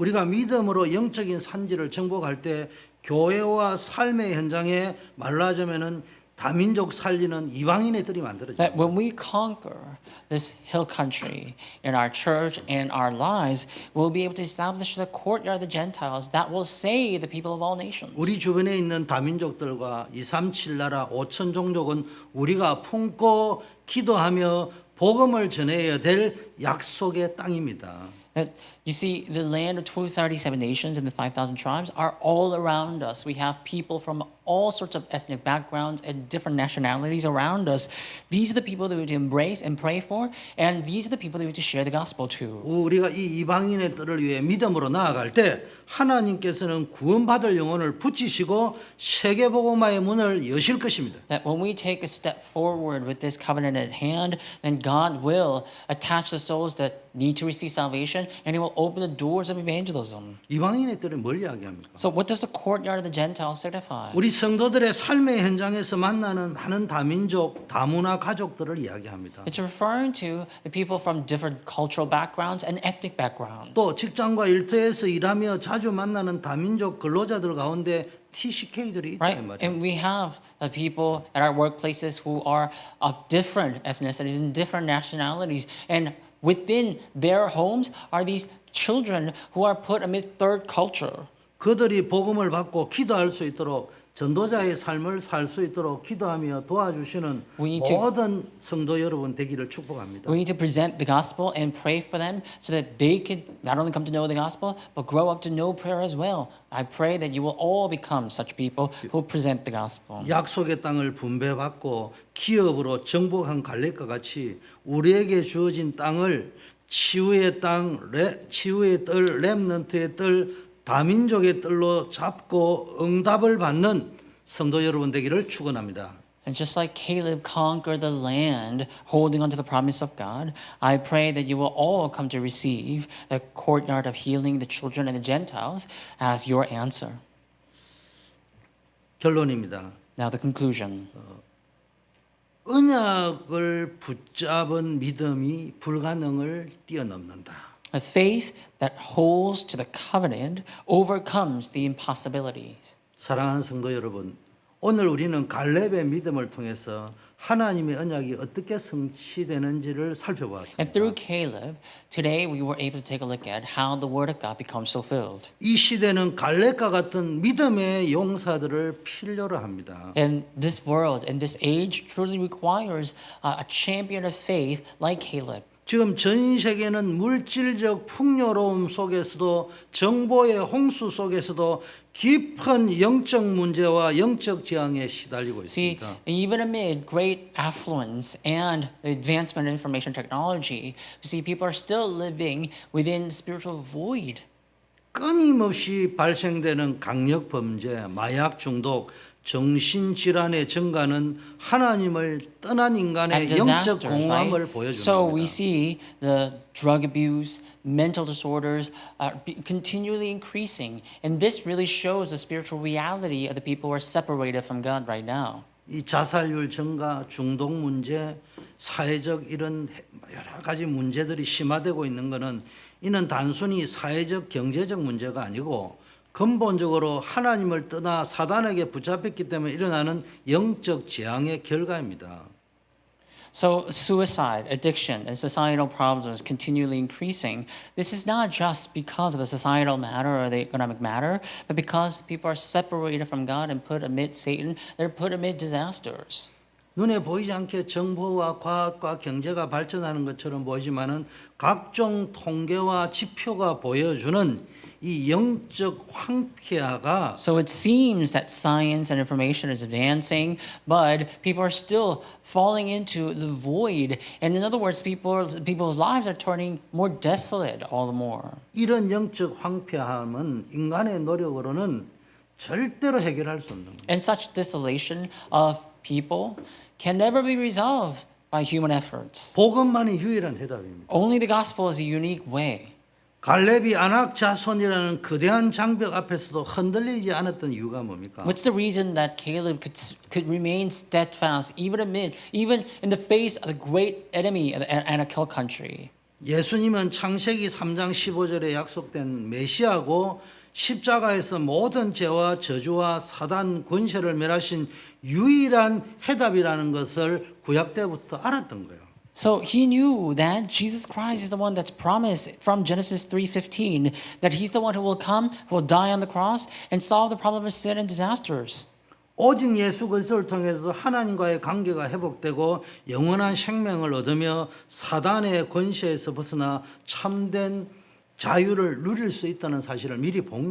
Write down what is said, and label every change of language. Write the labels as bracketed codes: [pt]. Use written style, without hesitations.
[ko] 우리가 믿음으로 영적인 산지를 정복할 때 교회와 삶의 현장에 말로 하자면은 다민족 살리는 이방인의 뜰이 만들어져요. [en] That when we conquer this hill country in our church and our lives, we'll be able to establish the courtyard of the Gentiles that will save the people of all nations. [ko] 우리 주변에 있는 다민족들과 237 나라 5천 종족은 우리가 품고 기도하며 복음을 전해야 될 약속의 땅입니다. [en] That you see, the land of 237 nations and the 5,000 tribes are all around us. We have people from all sorts of ethnic backgrounds and different nationalities around us. These are the people that we need to embrace and pray for, and these are the people that we need to share the gospel to. [ko] 우리가 이 이방인의 뜰을 위해 믿음으로 나아갈 때 하나님께서는 구원받을 영혼을 붙이시고 세계복음화의 문을 여실 것입니다. [en] That when we take a step forward with this covenant at hand, then God will attach the souls that need to receive salvation, and He will open the doors of evangelism. [ko] 이방인의 뜰은 뭘 이야기합니까? [en] So, what does the courtyard of the Gentiles signify? [ko] 우리 성도들의 삶의 현장에서 만나는 많은 다민족, 다문화 가족들을 이야기합니다. [en] It's referring to the people from different cultural backgrounds and ethnic backgrounds. [ko] 또 직장과 일터에서 일하며 자주 만나는 다민족 근로자들 가운데 TCK들이 있단 [en] Right? [ko] 말이에요. [en] And we have people at our workplaces who are of different ethnicities and different nationalities. And within their homes are these children who are put amid third culture. [ko] 그들이 복음을 받고 기도할 수 있도록 전도자의 삶을 살 수 있도록 기도하며 도와주시는 [en] We need to- [ko] 모든 성도 여러분 되기를 축복합니다. [en] We need to present the gospel and pray for them so that they could not only come to know the gospel, but grow up to know prayer as well. I pray that you will all become such people who present the gospel. [ko] 약속의 땅을 분배받고 기업으로 정복한 갈렙과 같이 우리에게 주어진 땅을 치유의 땅, 치유의 뜰, 렘넌트의 뜰, 다민족의 뜰로 잡고 응답을 받는 성도 여러분 되기를 축원합니다. [en] And just like Caleb conquered the land, holding on to the promise of God, I pray that you will all come to receive the courtyard of healing the children and the Gentiles as your answer. [ko] 결론입니다. [en] Now the conclusion. [ko] 언약을 붙잡은 믿음이 불가능을 뛰어넘는다. [en] A faith that holds to the covenant overcomes the impossibilities. [ko] 사랑하는 성도 여러분, 오늘 우리는 갈렙의 믿음을 통해서 하나님의 언약이 어떻게 성취되는지를 살펴보았습니다. [en] And through Caleb, today we were able to take a look at how the word of God becomes fulfilled. [ko] 이 시대는 갈렙과 같은 믿음의 용사들을 필요로 합니다. [en] And this world and this age truly requires a champion of faith like Caleb. [ko] 지금 전 세계는 물질적 풍요로움 속에서도 정보의 홍수 속에서도 깊은 영적 문제와 영적 재앙에 시달리고 [en] See, [ko] 있습니다. [en] even amid great affluence and the advancement of information technology, you see people are still living within spiritual void. [ko] 끊임없이 발생되는 강력 범죄, 마약 중독, 정신질환의 증가는 하나님을 떠난 인간의 [en] And [ko] 영적 [en] disasters, [ko] 공허함을 [en] right? [ko] 보여주는 [en] So we [ko] 겁니다. [en] see the drug abuse, mental disorders continually increasing. And this really shows the spiritual reality of the people who are separated from God right now. [ko] 이 자살률 증가, 중독 문제, 사회적 이런 여러 가지 문제들이 심화되고 있는 것은 이는 단순히 사회적 경제적 문제가 아니고 근본적으로 하나님을 떠나 사단에게 붙잡혔기 때문에 일어나는 영적 재앙의 결과입니다. [en] So suicide, addiction, and societal problems continually increasing. This is not just because of the societal matter or the economic matter, but because people are separated from God and put amid Satan. They're put amid disasters. [ko] 눈에 보이지 않게 정보와 과학과 경제가 발전하는 것처럼 보이지만은 각종 통계와 지표가 보여주는 이 영적 황폐화가 [en] So it seems that science and information is advancing, but people are still falling into the void. And in other words, people's lives are turning more desolate all the more. [ko] 이런 영적 황폐함은 인간의 노력으로는 절대로 해결할 수 없는 겁니다. [en] And such desolation of people can never be resolved by human efforts. [ko] 복음만이 유일한 해답입니다. [en] Only the gospel is a unique way. [ko] 갈렙이 아낙 자손이라는 거대한 장벽 앞에서도 흔들리지 않았던 이유가 뭡니까? [en] What's the reason that Caleb could remain steadfast even in the face of the great enemy of the Anak Hill country? [ko] 예수님은 창세기 3장 15절에 약속된 메시아고 십자가에서 모든 죄와 저주와 사단 권세를 멸하신 유일한 해답이라는 것을 구약 때부터 알았던 거예요. [en] So he knew that Jesus Christ is the one that's promised from Genesis 3:15 that he's the one who will come, who will die on the cross and solve the problem of sin and disasters. [ko] 오직 예수 그리스도를 통해서 하나님과의 관계가 회복되고 영원한 생명을 얻으며 사단의 권세에서 벗어나 참된 자유를 누릴 수 있다는 사실을 미리 본